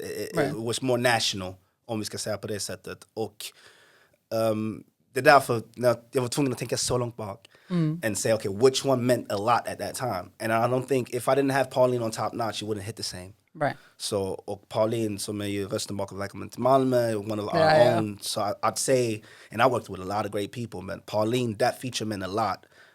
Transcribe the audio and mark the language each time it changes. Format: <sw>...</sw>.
<en>It was more national,</en> <sv>om vi ska säga på det sättet. Och det är därför när jag var tvungen att tänka så långt bak.</sv> <en>And say, okay, which one meant a lot at that time? And I don't think, if I didn't have Pauline on Top Notch, it wouldn't hit the same. Right.</en> <sv>So, och Pauline som är ju rösten bakom Välkommen till Malmö,</sv> <en>one of our own. So I'd say, and I worked with a lot of great people, but Pauline, that feature meant a lot.</en>